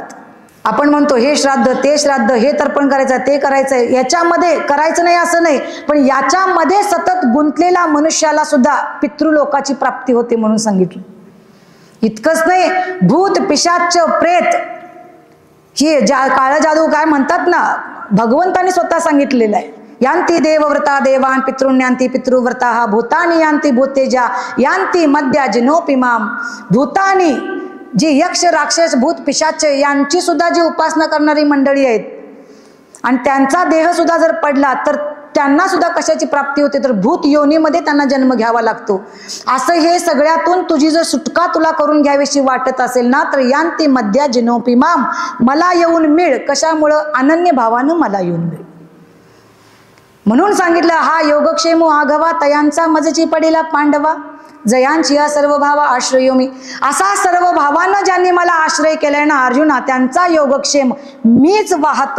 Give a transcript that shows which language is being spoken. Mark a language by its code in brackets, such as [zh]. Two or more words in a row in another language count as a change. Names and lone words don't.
[mr] आपण म्हणतो हे श्राद्ध ते श्राद्ध, हे तर्पण करायचं ते करायचंय, याच्यामध्ये करायचं नाही असं नाही, पण याच्यामध्ये सतत गुंतलेला मनुष्याला सुद्धा पितृलोकाची प्राप्ती होते म्हणून सांगितलं. इतकंच नाही, भूत पिशाच प्रेत ही काळ जादू काय म्हणतात ना, भगवंतानी स्वतः सांगितलेलं आहे. [sa] यांती देवव्रता देवान पितृन्यांती पितृव्रता भूतानी यांती भूतेजा यांती मध्या जिनोपिमाम. [mr] भूतानी जी यक्ष राक्षस भूत पिशाच यांची सुद्धा जी उपासना करणारी मंडळी आहेत आणि त्यांचा देह सुद्धा जर पडला तर त्यांना सुद्धा कशाची प्राप्ती होते तर भूत योनीमध्ये त्यांना जन्म घ्यावा लागतो. असं हे सगळ्यातून तुझी जर सुटका तुला करून घ्यावीशी वाटत असेल ना तर [sa] यांती मध्या जिनोपी माम, [mr] मला येऊन मिळ. कशामुळं? अनन्य भावानं मला येऊन मिळ. म्हणून सांगितलं हा योगक्षेमो आघवा तयांचा मजची पडेला पांडवा, जयांची या सर्व भावा आश्रयो मी. असा सर्व भावांना ज्यांनी मला आश्रय केलाय ना अर्जुना, त्यांचा योगक्षेम मीच वाहतो.